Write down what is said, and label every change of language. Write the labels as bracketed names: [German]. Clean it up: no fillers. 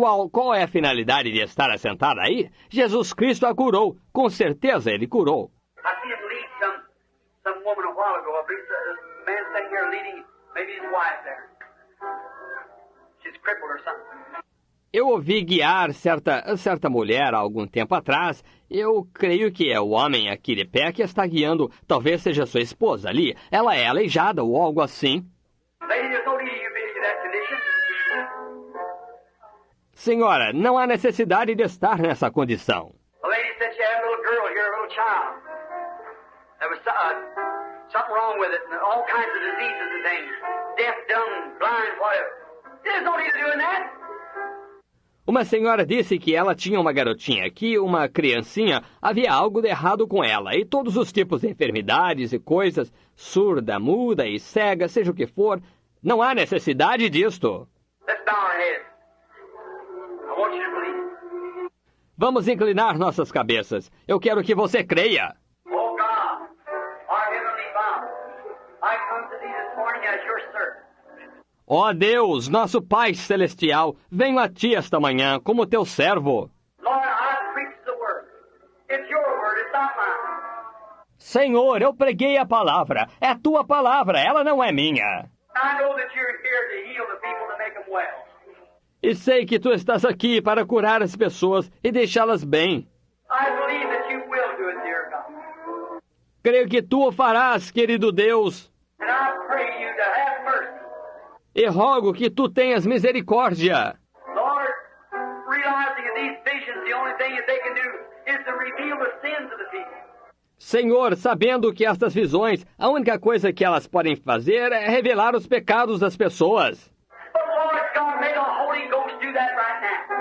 [Portuguese] Qual é a finalidade de estar assentada aí? Jesus Cristo a curou. Com certeza ele curou. [English] I see him lead some woman a while ago. I believe this man sitting here leading maybe his wife there. She's crippled or something. [Portuguese] Eu ouvi guiar certa mulher há algum tempo atrás. Eu creio que é o homem aqui de pé que está guiando. Talvez seja sua esposa ali. Ela é aleijada ou algo assim. [English] Lady, there's no need of you being in that condition. [Portuguese] Senhora, não há necessidade de estar nessa condição. [English] The lady said she had a little girl here, a little child. There was something wrong with it, and all kinds of diseases and things. Deaf, dumb, blind, whatever. There's no need of doing that. [Portuguese] Uma senhora disse que ela tinha uma garotinha aqui, uma criancinha, havia algo de errado com ela, e todos os tipos de enfermidades e coisas, surda, muda e cega, seja o que for, não há necessidade disto. [English] Let's bow our heads. I want you to believe. [Portuguese] Vamos inclinar nossas cabeças. Eu quero que você creia. [English] Oh God, our Heavenly Father, I come to thee this morning as your servant. [Portuguese] Ó Deus, nosso Pai Celestial, venho a Ti esta manhã como Teu servo. [English] Lord, I preach the word. It's your word, it's not mine. [Portuguese] Senhor, eu preguei a palavra. É Tua palavra, ela não é minha. [English] I know that you're here to heal the people, to make them well. [Portuguese] E sei que Tu estás aqui para curar as pessoas e deixá-las bem. [English] I believe that you will do it, dear God. [Portuguese] Creio que Tu o farás, querido Deus. [English] And I pray you to have mercy. [Portuguese] E rogo que Tu tenhas misericórdia. [English] Lord, realizing in these visions the only thing that they can do is to reveal the sins of the people. [Portuguese] Senhor, sabendo que estas visões, a única coisa que elas podem fazer é revelar os pecados das pessoas. [English] But Lord God, may the Holy Ghost do that right now.